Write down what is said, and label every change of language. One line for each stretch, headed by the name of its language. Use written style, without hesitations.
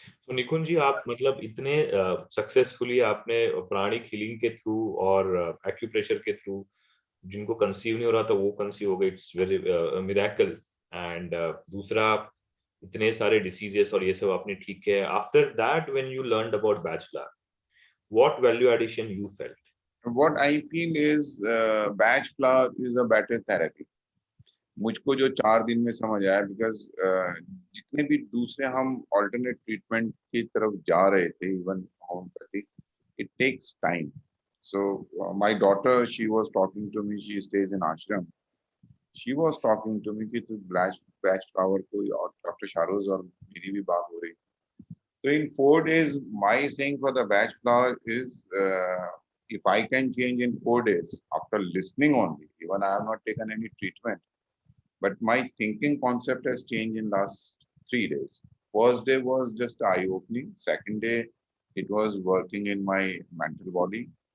Hindi: तो निकुंज जी, आप मतलब इतने सक्सेसफुली आपने प्राणिक हीलिंग के थ्रू और एक्यूप्रेशर के थ्रू जिनको कंसीव नहीं हो रहा था वो कंसीव हो गए,
English: It's very miracle.
Hindi: एंड दूसरा, इतने सारे डिसीजेस और ये सब आपने ठीक किया।
English: After that when you learned about bachelor, what value addition you felt? What I feel is batch flower is a better therapy.
Hindi: मुझको जो 4 दिन में समझ आया, बिकॉज जितने भी दूसरे हम ऑल्टरनेट ट्रीटमेंट की तरफ जा रहे थे, even homeopathic,
English: It takes time. So my daughter, she was talking to me, she stays in ashram. She was talking to me
Hindi: कि तू बैच फ्लावर कोई और डॉक्टर शारोज और मेरी भी बात हो रही.
English: So in 4 days, my saying for the batch flower is, if I can change in 4 days after listening only, even I have not taken any treatment, but my thinking concept has changed in last 3 days. First day was just eye opening. Second day, it was working in my mental body.